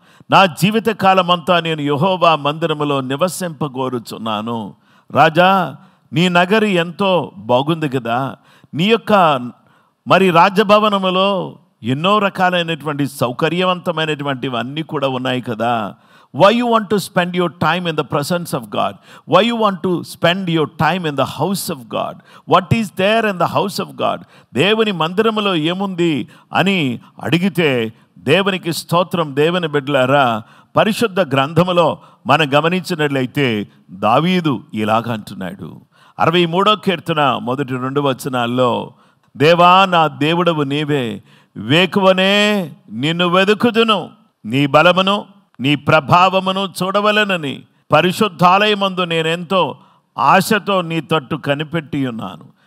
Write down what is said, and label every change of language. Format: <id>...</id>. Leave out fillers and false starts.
<te>నా జీవితకాలం అంతా నేను యెహోవా మందిరములో నివసింపగోరుచున్నాను. రాజా, నీ నగరి ఎంతో బాగుంది కదా, నీ యొక్క మరి రాజభవనములో ఎన్నో రకాలైనటువంటి సౌకర్యవంతమైనటువంటివి అన్నీ కూడా ఉన్నాయి కదా.</te> <en>Why you want to spend your time in the presence of God? Why you want to spend your time in the house of God? What is there in the house of God?</en> <te>దేవుని మందిరములో ఏముంది అని అడిగితే, దేవునికి స్తోత్రం. దేవుని బిడ్డలారా, పరిశుద్ధ గ్రంథములో మనం గమనించినట్లయితే దావీదు ఇలాగ అంటున్నాడు. 63వ కీర్తన మొదటి 2 వచనాల్లో, దేవా నా దేవుడవు నీవే, వేకువనే నిన్ను వెదుకుదును, నీ బలమును నీ ప్రభావమును చూడవలెనని పరిశుద్ధాలయమందు నేనెంతో ఆశతో నీ తట్టు కనిపెట్టి ఉన్నాను.</te>